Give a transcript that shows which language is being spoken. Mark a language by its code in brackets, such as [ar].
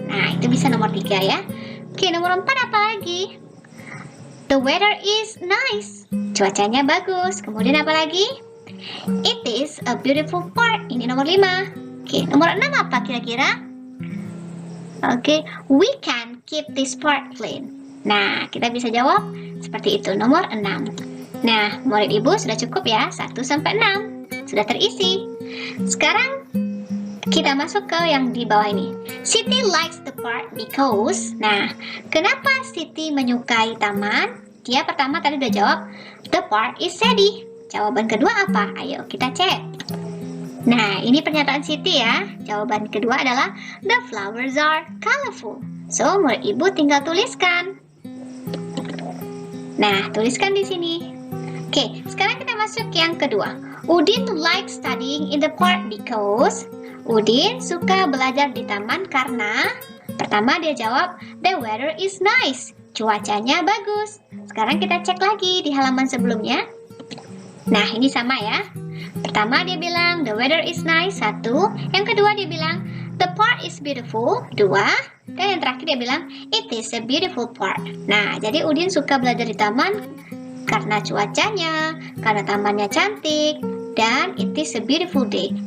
[id] Nah, itu bisa nomor 3 ya. Oke, nomor 4 apa lagi? [en] The weather is nice. [id] Cuacanya bagus. Kemudian apa lagi? [en] It is a beautiful park. [id] Ini nomor 5. Oke, nomor 6 apa kira-kira? [en] Oke, we can keep this park clean. [id] Nah, kita bisa jawab seperti itu, nomor 6. Nah, murid ibu sudah cukup ya, 1 sampai 6. Sudah terisi. Sekarang kita masuk ke yang di bawah ini. [en] Siti likes the park because. [id] Nah, kenapa Siti menyukai taman? Dia pertama tadi udah jawab, [en] the park is shady. [id] Jawaban kedua apa? Ayo kita cek. Nah, ini pernyataan Siti ya. Jawaban kedua adalah [en] the flowers are colorful. [id] So, murid ibu tinggal tuliskan. Nah, tuliskan di sini. Oke, sekarang kita masuk ke yang kedua. [en] Udin likes studying in the park because. [id] Udin suka belajar di taman karena. Pertama dia jawab, [en] the weather is nice. [id] Cuacanya bagus. Sekarang kita cek lagi di halaman sebelumnya. Nah, ini sama ya. Pertama dia bilang [en] the weather is nice, [id] 1. Yang kedua dia bilang [en] the park is beautiful, [id] 2. Dan yang terakhir dia bilang [en] it is a beautiful park. [id] Nah, jadi Udin suka belajar di taman karena cuacanya, karena tamannya cantik, dan [en] it is a beautiful day.